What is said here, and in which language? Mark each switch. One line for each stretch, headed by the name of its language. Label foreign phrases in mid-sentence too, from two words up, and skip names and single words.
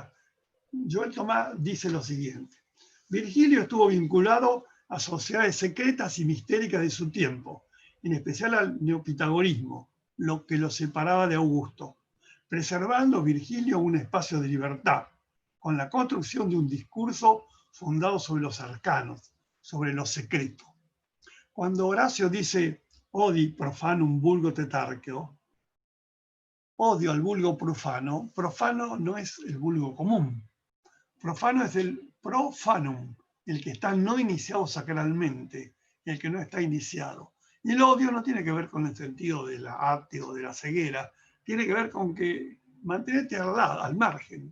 Spanish: Joël Thomas dice lo siguiente: Virgilio estuvo vinculado a sociedades secretas y mistéricas de su tiempo, en especial al neopitagorismo, lo que lo separaba de Augusto, preservando Virgilio un espacio de libertad, con la construcción de un discurso fundado sobre los arcanos, sobre lo secreto. Cuando Horacio dice
Latin: odi profanum vulgo tetarqueo,
Spanish: odio al vulgo profano, profano no es el vulgo común, profano es el profanum, el que está no iniciado sacralmente, el que no está iniciado. Y el odio no tiene que ver con el sentido de la arte o de la ceguera, tiene que ver con que mantenerte al margen.